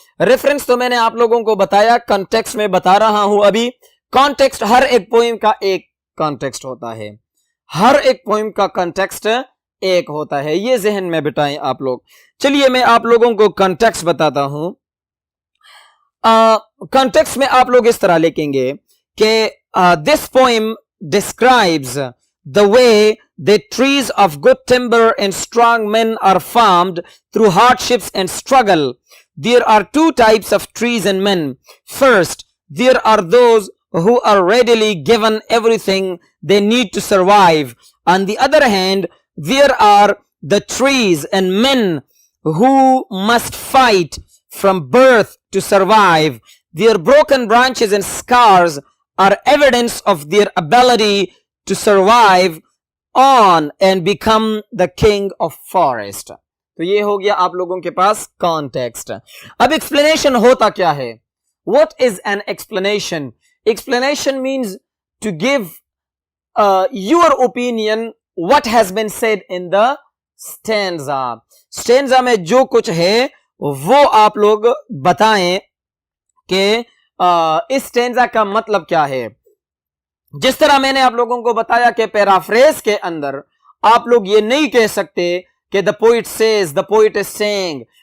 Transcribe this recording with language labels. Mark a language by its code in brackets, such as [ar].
[ur] Reference تو میں نے آپ لوگوں کو بتایا، کانٹیکسٹ میں بتا رہا ہوں ابھی. کانٹیکسٹ ہر ایک پوئم کا ایک کانٹیکسٹ ہوتا ہے، ہر ایک پوئم کا کانٹیکسٹ ایک ہوتا ہے، یہ ذہن میں بٹائیں آپ لوگ. چلیے میں آپ لوگوں کو کانٹیکسٹ بتاتا ہوں. کانٹیکسٹ میں آپ لوگ اس طرح لکھیں گے کہ this poem describes [en] the way that trees of good timber and strong men are formed through hardships and struggle. There are two types of trees and men. First, there are those who are readily given everything they need to survive. On the other hand, there are the trees and men who must fight from birth to survive. Their broken branches and scars are evidence of their ability to survive on and become the king of forest. [ur] تو یہ ہو گیا آپ لوگوں کے پاس context. اب explanation ہوتا کیا ہے؟ [en] What is an explanation? Explanation means to give your opinion what has been said in the stanza. [ur] Stanza میں جو کچھ ہے وہ آپ لوگ بتائیں کہ اس اسٹینزا کا مطلب کیا ہے. جس طرح میں نے آپ لوگوں کو بتایا کہ پیرافریز کے اندر آپ لوگ یہ نہیں کہہ سکتے کہ [en] the poet says, the poet is saying.